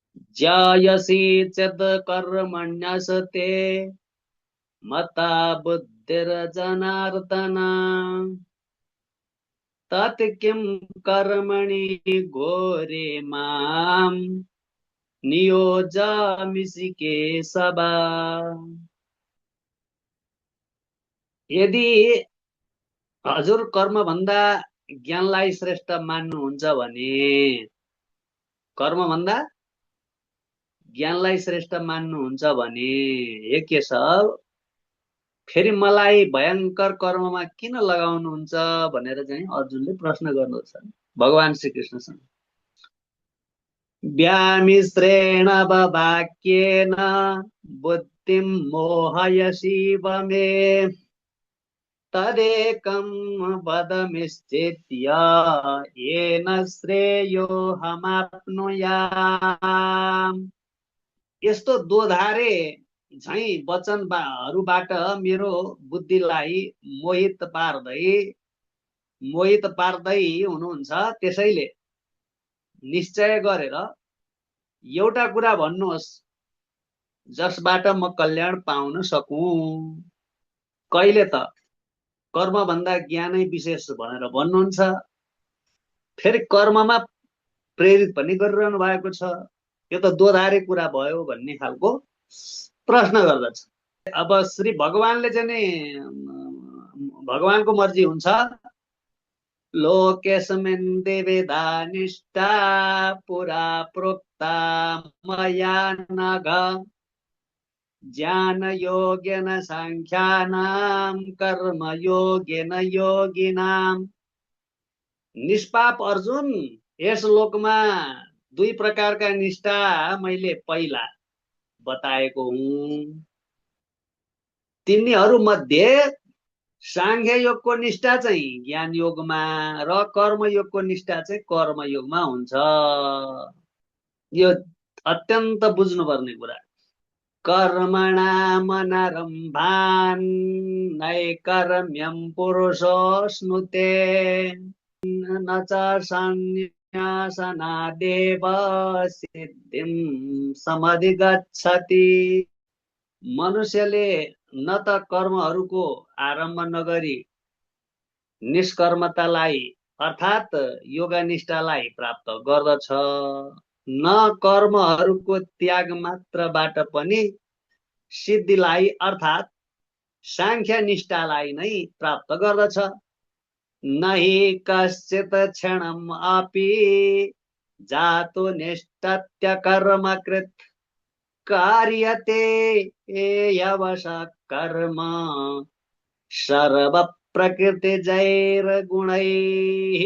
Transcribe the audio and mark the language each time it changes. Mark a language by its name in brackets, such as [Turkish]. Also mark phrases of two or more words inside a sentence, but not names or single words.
[Sanskrit] ज्यायसि चेत् कर्मण्यसते मता बुद्धिर्जनार्दन तत् किं कर्मणि घोरे मां नियोजयामि केशव। [Nepali] यदि हजुर कर्म भन्दा ज्ञानलाई श्रेष्ठ मान्नुहुन्छ भने, कर्म भन्दा ज्ञानलाई श्रेष्ठ मान्नुहुन्छ भने, हे केशव फेरि मलाई भयंकर कर्ममा किन लगाउनुहुन्छ भनेर चाहिँ अर्जुनले प्रश्न गर्नुहुन्छ भगवान श्रीकृष्णसँग। [Sanskrit] व्यामिश्रेण वाक्येन बुद्धिं मोहयसीव मे तदेकं वद निश्चित्य येन श्रेयोऽहमाप्नुयाम्। [Nepali] यस्तो दोधारे झैं वचनहरूबाट मेरो बुद्धिलाई मोहित पार्दै हुनुहुन्छ। त्यसैले निश्चय गरेर एउटा कुरा भन्नुहोस् जसबाट म कल्याण पाउन सकूं। कहिले त कर्म भन्दा ज्ञानै विशेष भनेर भन्नुहुन्छ, फेरि कर्ममा प्रेरित पनि गरिरहनु भएको छ। यो त दोधारे कुरा भयो भन्ने खालको प्रश्न गर्दछ। अब श्री भगवानले चाहिँ भगवानको मर्जी हुन्छ। [Sanskrit] लोकेस्मिन् देवेदा निष्ठा पुरा प्रोक्ता मया नघ ज्ञान योगेन सांख्यानां कर्म योगेन योगिनां। [Nepali] निष्पाप अर्जुन, यस लोकमा दुई प्रकारका निष्ठा मैले पहिला बताएको हुँ। तिनीहरू मध्ये सांख्य योगको निष्ठा चाहिँ ज्ञान योगमा र कर्म योगको निष्ठा चाहिँ कर्म योगमा हुन्छ। यो अत्यन्त बुझ्नुपर्ने कुरा। [Sanskrit] कर्मणामनरम्भान् नैकर्म्यं पुरुषोऽश्नुते न च सन्न्यासनादेव सिद्धिं समधिगच्छति। [Nepali] मनुष्यले न त कर्महरूको आरम्भ नगरी निष्कर्मतालाई अर्थात् योगनिष्ठालाई प्राप्त गर्दछ, न कर्महरूको त्याग मात्रबाट पनि सिद्धिलाई अर्थात् सांख्य निष्ठालाई नै प्राप्त गर्दछ। [Sanskrit] नहि कश्चित् क्षणम् अपि जातो निष्ठत्य कर्मकृत् कार्यते यवशः कर्म सर्व प्रकृतिजैर्गुणैः।